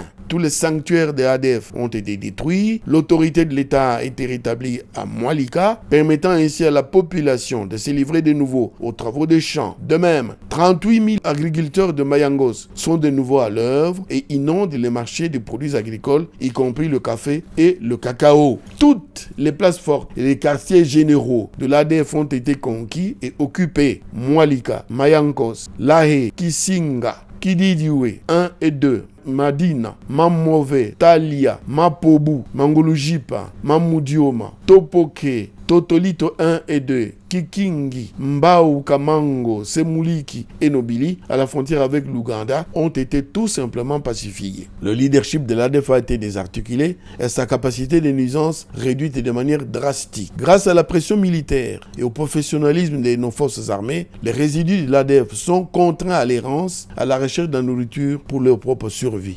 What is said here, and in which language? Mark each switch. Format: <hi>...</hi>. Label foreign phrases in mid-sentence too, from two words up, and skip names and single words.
<fr>Tous les sanctuaires de ADF ont été détruits. L'autorité de l'État a été rétablie à Mwalika, permettant ainsi à la population de se livrer de nouveau aux travaux des champs. De même, 38 000 agriculteurs de Mayangos sont de nouveau à l'œuvre et inondent les marchés des produits agricoles, y compris le café et le cacao. Toutes les places fortes et les quartiers généraux de l'ADF ont été conquis et occupés. Mwalika, Mayangos, Lahé, Kisinga, Kididiwe 1 et 2, Madina, Mamove, Talia, Mapobu, Mangolujipa, Mamudioma, Topoke, Totolito 1 et 2, Kikingi, Mbao, Kamango, Semuliki et Nobili, à la frontière avec l'Ouganda, ont été tout simplement pacifiés. Le leadership de l'ADF a été désarticulé et sa capacité de nuisance réduite de manière drastique. Grâce à la pression militaire et au professionnalisme de nos forces armées, les résidus de l'ADF sont contraints à l'errance, à la recherche de nourriture pour leur propre survie.</fr>